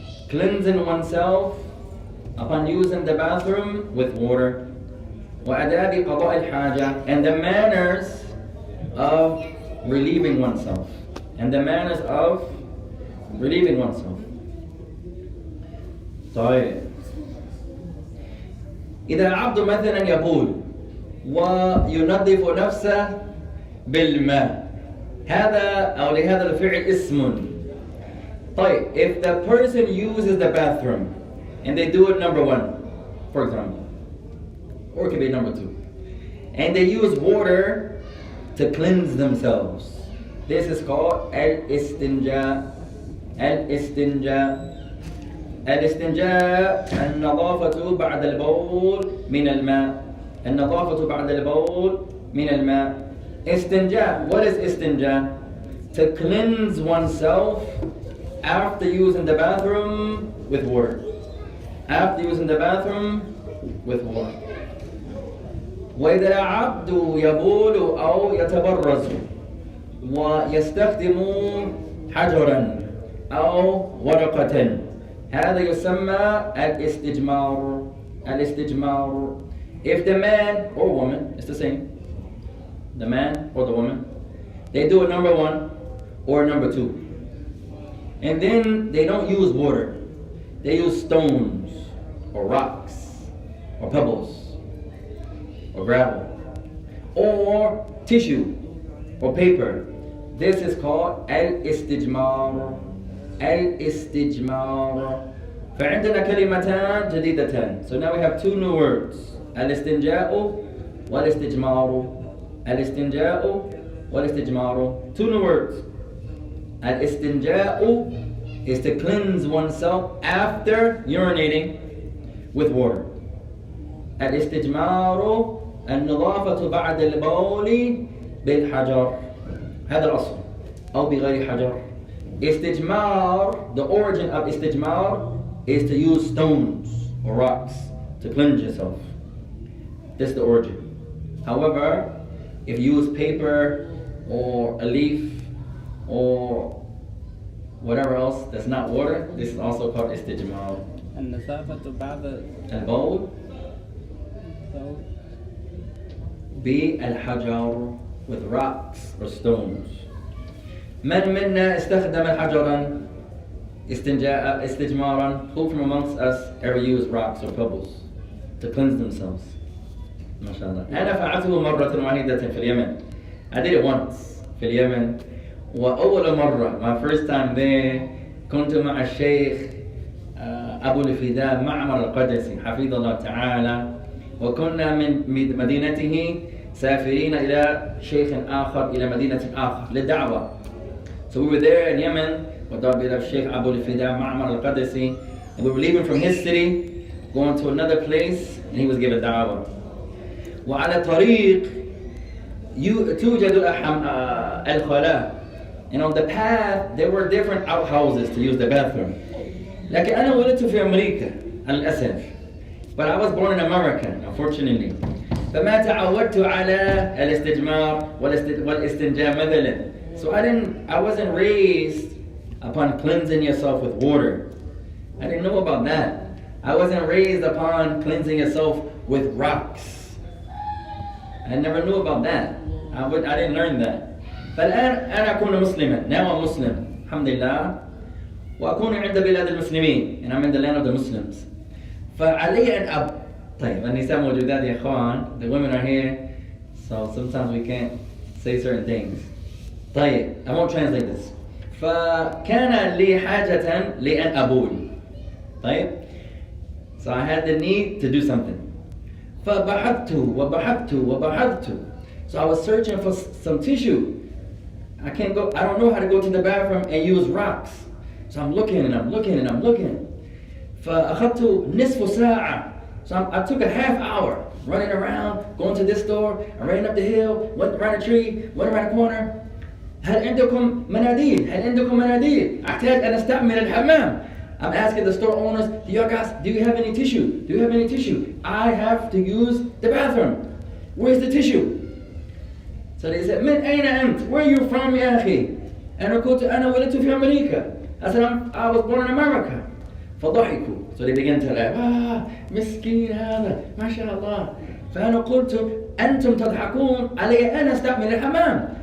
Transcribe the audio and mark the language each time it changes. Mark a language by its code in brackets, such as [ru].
[en] Cleansing oneself upon using the bathroom with water. [ar] وآداب قضاء الحاجة, [en] and the manners of relieving oneself. And the manners of relieving oneself. [ar] طيب. إذا العبد مثلا يبول وينظف نفسه بالماء. هذا أو لهذا الفعل اسم. طيب. [en] If the person uses the bathroom and they do it number 1, for example, or it could be number 2, and they use water to cleanse themselves. This is called al-istinja. Al-istinja. [ar] Al-istinja النظافة بعد البول من الماء. النظافة بعد البول من الماء. [en] Istinja. What is istinja? To cleanse oneself after using the bathroom with water. After using the bathroom with water. [ar] وإذا العبد يبول أو يتبرز ويستخدم حجرا أو ورقة, هذا يسمى الاستجمار. الاستجمار. [en] If the man or woman, it's the same, the man or the woman, they do it number 1 or number 2, and then they don't use water, they use stones or rocks or pebbles or gravel or tissue or paper. This is called al-istijmar. [ar] Al-istijmar. فعندنا كلمتان جديدتان. [en] So now we have 2 new words. [ar] الاستنجاء والاستجمار. الاستنجاء والاستجمار. [en] 2 new words. Al-istinja'u is to cleanse oneself after urinating with water. [ar] Al-istijmaru النظافة بعد البول بالحجر. هذا الأصل. أو بغير حجر. [en] Istijmar, the origin of istijmar is to use stones or rocks to cleanse yourself. This is the origin. However, if you use paper or a leaf or whatever else that's not water, this is also called istijmar. [ar] النظافة بعد البول بالحجر [en] with rocks or stones. [ar] من منا استخدم حجرا استجمارا? [en] Who from amongst us ever used rocks or pebbles to cleanse themselves? [ar] ما شاء الله. أنا فعلته مرة واحدة في اليمن. [en] I did it once [ar] في اليمن. وأول مرة [en] my first time there [ar] كنت مع الشيخ أبو الفداء معمر القدسي حفظه الله تعالى، وكنا من مدينته سافرين إلى شيخ آخر إلى مدينة آخر للدعوة. [en] So we were there in Yemen with our Sheikh Abu al-Fida Ma'mar al-Qadisi, and we were leaving from his city going to another place, and he was given da'wah. [ar] وعلى الطريق توجد الخلاء, [en] and on the path there were different outhouses to use the bathroom. [ar] لكن أنا ولدت في أمريكا للأسف, [en] but I was born in America unfortunately. [ar] فما تعودت على الاستجمار والاستنجاء مثلا. [en] So I wasn't raised upon cleansing yourself with water. I didn't know about that. I wasn't raised upon cleansing yourself with rocks. I never knew about that. I didn't learn that. [ar] فالآن أنا أكون مسلما. [en] Now I'm Muslim. [ar] الحمد لله. وأكون عند بلاد المسلمين. [en] And I'm in the land of the Muslims. [ar] فعلي أن طيب النساء موجودات يا إخوان. [en] The women are here. So sometimes we can't say certain things. طيب I won't translate this. [ar] فكان لي حاجة لأن أبول. طيب. [en] So I had the need to do something. [ar] فبحثت وبحثت وبحثت. [en] So I was searching for some tissue. I don't know how to go to the bathroom and use rocks. So I'm looking and I'm looking and I'm looking. [ar] فأخذت نصف ساعة. [en] So I took a half hour running around, going to this store. I ran up the hill, went around a tree, went around a corner. [ar] هل عندكم مناديل؟ هل عندكم مناديل؟ أحتاج أن أستعمل الحمام. [en] I'm asking the store owners, do you have any tissue? Do you have any tissue? I have to use the bathroom. Where's the tissue? So they said, [ar] من أين أنت? [en] Where are you from [ar] يا أخي? أنا قلت أنا ولدت في أمريكا. [en] I said, I was born in America. [ar] فضحكوا. [en] So they began to laugh. [ar] مسكين هذا ما شاء الله. فأنا قلت أنتم تضحكون علي أنا أستعمل الحمام.